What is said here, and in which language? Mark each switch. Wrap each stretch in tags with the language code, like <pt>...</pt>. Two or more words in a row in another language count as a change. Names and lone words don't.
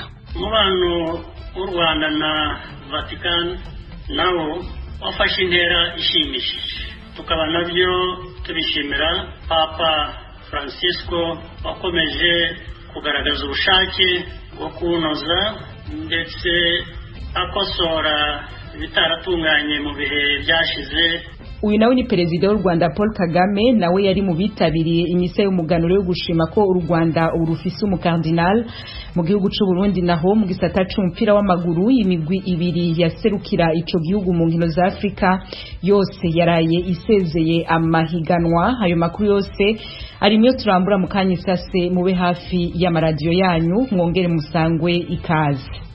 <rw>Umubano w'u Rwanda na Vatican nawo wafashe intera ishimishije, tukaba nabyo tubishimira Papa Francisco wakomeje kugaragaza ubushake bwo kunoza ndetse akosora ibitaratunganye mu bihe byashize. Uyu nawe ni perezida w'u Rwanda Paul Kagame, nawe yari mu bitabiriye imisa y'umuganuro yo gushima ko u Rwanda urufise umukardinal.</rw> <rn>Mu gihugu c'u Burundi naho mu gisata c'umupira w'amaguru imigwi ibiri yaserukira ico gihugu mu nkino za Afrika yose yaraye isezeye amahiganwa. Ayo makuru yose arimyo turambura mu kanyisase mube hafi y'amaradiyo yanyu mwongere musangwe ikaze.</rn>